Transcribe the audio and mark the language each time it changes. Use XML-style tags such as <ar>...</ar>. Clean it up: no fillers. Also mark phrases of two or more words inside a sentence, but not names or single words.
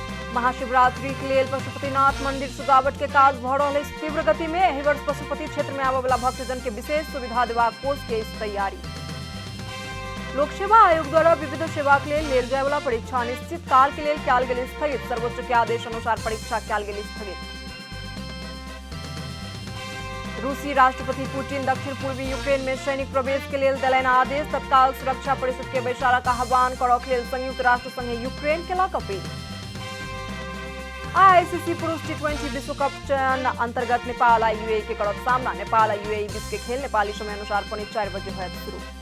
<mai>महाशिवरात्रि के लिए पशुपतिनाथ मंदिर सजावट के काज भ रहल तीव्र गति में। एहि वर्ष पशुपति क्षेत्र में आबय वाला भक्तजन के विशेष सुविधा देबाक कोष के तैयारी। लोक सेवा आयोग द्वारा विविध सेवा के लिए लेल जाय वाला परीक्षा अनिश्चित काल के लिए कयल गेल स्थगित। सर्वोच्च के आदेश अनुसार परीक्षा कयल गेल स्थगित। रूसी राष्ट्रपति पुतिन दक्षिण पूर्वी यूक्रेन में सैनिक प्रवेश के लिए देलनि आदेश। तत्काल सुरक्षा परिषद के बैसारा का आह्वान करबाक लेल संयुक्त राष्ट्र संगे यूक्रेन केलक अपील। आईसीसी पुरुष टी20 विश्व कप चयन अंतर्गत नेपाल आ यूएई के करत सामना। नेपाल आ यूएई बीच के खेल नेपाली समय अनुसार 4 बजे होयत शुरू।</mai>